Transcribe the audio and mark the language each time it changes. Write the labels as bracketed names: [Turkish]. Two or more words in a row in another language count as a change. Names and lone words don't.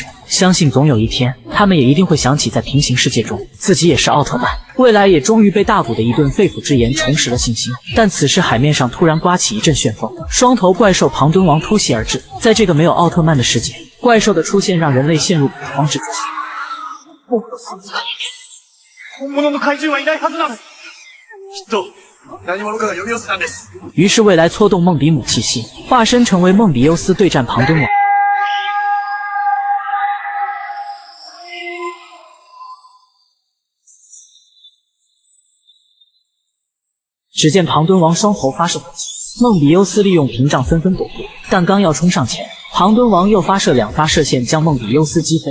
[Chinese] 相信总有一天，他们也一定会想起在平行世界中自己也是奥特曼。未来也终于被大谷的一顿肺腑之言重拾了信心。但此时海面上突然刮起一阵旋风，双头怪兽庞敦王突袭而至。在这个没有奥特曼的世界，怪兽的出现让人类陷入恐慌之中。 [Japanese] 本物の怪獣はいないはずなの。きっと何者かが呼び寄せたんです。 [Chinese] 于是未来搓动梦比姆气息，化身成为梦比优斯对战庞敦王。只见庞敦王双头发射火箭，梦比优斯利用屏障纷纷躲过，但刚要冲上前，庞敦王又发射2发射线将梦比优斯击飞。